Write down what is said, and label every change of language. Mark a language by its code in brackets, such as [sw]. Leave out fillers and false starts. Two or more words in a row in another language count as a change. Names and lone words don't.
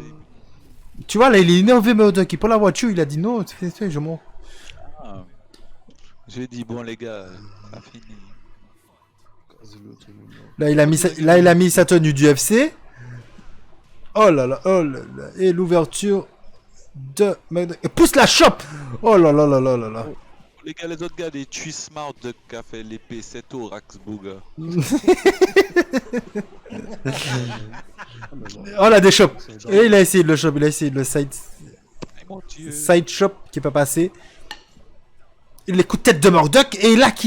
[fr] Tu vois, là, il est énervé, Murdoch. Il prend la voiture, il a dit non, je m'en... Ah. J'ai dit, bon les gars, ça fini. Casez-le, tout le monde. Là, il a mis sa tenue du FC. Oh là là, oh là là. Et l'ouverture de... Et pousse la chope. Oh là là là là là là. Les gars, les autres gars, les Twist Marduk qui a fait l'épée 7 au Raxbouga. Ah, mais non. Oh là, des shops. C'est Et il a essayé de le shop, il a essayé de le side Mon dieu. shop qui est pas passé. Il les coups de tête de Mordok et là qui...